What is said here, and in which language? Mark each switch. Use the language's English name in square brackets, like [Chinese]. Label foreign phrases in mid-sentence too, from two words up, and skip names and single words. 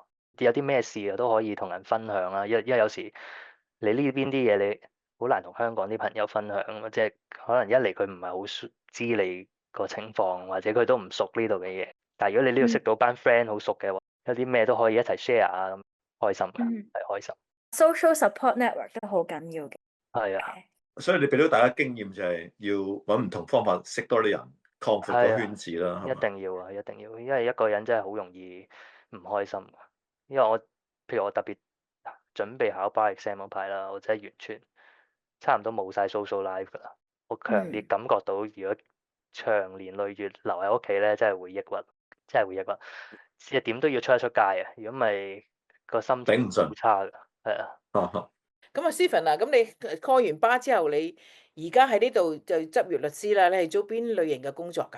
[Cantonese] 有啲咩事啊都可以同人分享啦，因為有時你呢邊啲嘢你好難同香港啲朋友分享啊，即係可能一嚟佢唔係好知你個情況，或者佢都唔熟呢度嘅嘢。但係如果你呢度識到班 friend 好熟嘅話，有啲咩都可以一齊 share 啊，咁開心嘅，係開心。 [English] Social support network [Cantonese] 都好緊要嘅。係啊，所以你俾到大家經驗就係要揾唔同方法識多啲人，擴闊個圈子啦。一定要啊，一定要，因為一個人真係好容易唔開心。因為譬如我特別準備考 [English] bar exam [Cantonese] 嗰排啦，我真係完全差唔多冇晒 [English] social life [Cantonese] 㗎啦。我強烈感覺到，如果長年累月留喺屋企咧，真係會抑鬱，真係會抑鬱。即係點都要出一出街啊！如果唔係個心情好差㗎，係啊。咁啊，Stephen 啊，咁你開完巴之後，你而家喺呢度就執業律師啦。你係做邊類型嘅工作㗎？